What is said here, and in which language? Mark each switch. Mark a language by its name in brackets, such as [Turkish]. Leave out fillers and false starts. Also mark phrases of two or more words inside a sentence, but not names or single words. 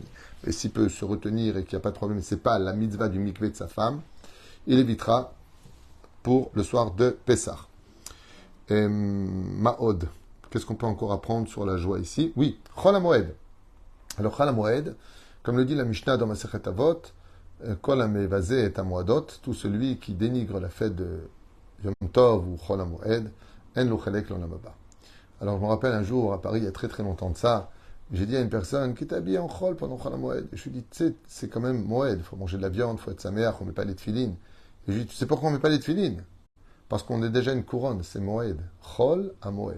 [French] Et s'il peut se retenir et qu'il n'y a pas de problème, ce n'est pas la mitzvah du mikvé de sa femme, il évitera pour le soir de Pessah. Ma'od, qu'est-ce qu'on peut encore apprendre sur la joie ici? Oui, Chol HaMoed. Alors Chol HaMoed, comme le dit la Mishnah dans Masechet Avot, [Hebrew] כל המבזה את המועדות, [French] tout celui qui dénigre la fête de Yom Tov ou Chol HaMoed, [Hebrew] אין לו חלק לעולם הבא. [French] Alors, je me rappelle un jour, à Paris, il y a très très longtemps de ça, j'ai dit à une personne qui est habillée en chol pendant Chol HaMoed. Je lui ai dit, tu sais, c'est quand même Moed, il faut manger de la viande, il faut être sa mère, on ne met pas les tefilines. Et je lui ai dit, tu sais pourquoi on ne met pas les tefilines? Parce qu'on est déjà une couronne, c'est Moed. Chol HaMoed.